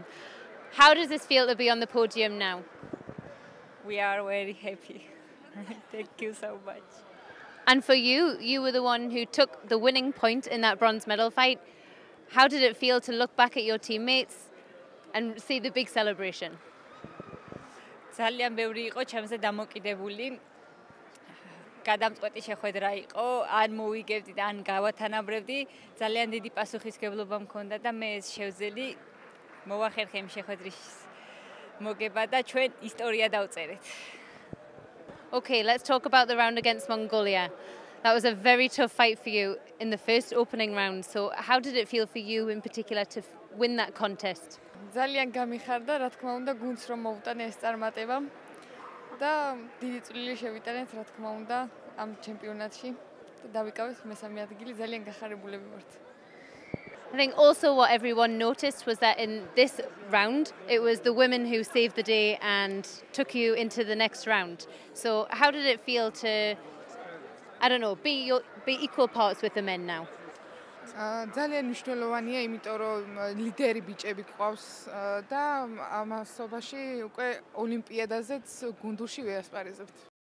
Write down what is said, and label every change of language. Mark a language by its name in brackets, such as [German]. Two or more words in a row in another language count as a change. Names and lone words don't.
[English] How does this feel to be on the podium now? We are very happy. Thank you so much. And for you, you were the one who took the winning point in that bronze medal fight. How did it feel to look back at your teammates and see the big celebration? [Georgian] ძალიან ბევრი იყო ჩემზე დამოკიდებული. გადამწყვეტი შეხვედრა იყო, ან მოვიგებდი და ან გავათანაბრებდი. ძალიან დიდი პასუხისგებლობა მქონდა და მე ეს შევძელი მოვახერხე იმ შეხვედრის მოგება და ჩვენ ისტორია დავწერეთ. [English] Okay, let's talk about the round against Mongolia. That was a very tough fight for you in the first opening round. So how did it feel for you in particular to win that contest? [Georgian] ძალიან გამიხარდა, რა თქმა უნდა, გუნდს რომ მოვუტანე ეს წარმატება და დიდი წვლილი შევიტანეთ, რა თქმა უნდა, ამ ჩემპიონატში და დავიკავეთ მესამე ადგილი, ძალიან გახარებულები ვართ. [English] I think also what everyone noticed was that in this round, it was the women who saved the day and took you into the next round. So how did it feel to, I don't know, be equal parts with the men now? [Georgian] ძალიან მნიშვნელოვანია, იმიტომ რომ ლიდერი ბიჭები გყავს და ამასობაში უკვე ოლიმპიადაზეც გუნდურში ვიასპარეზებთ.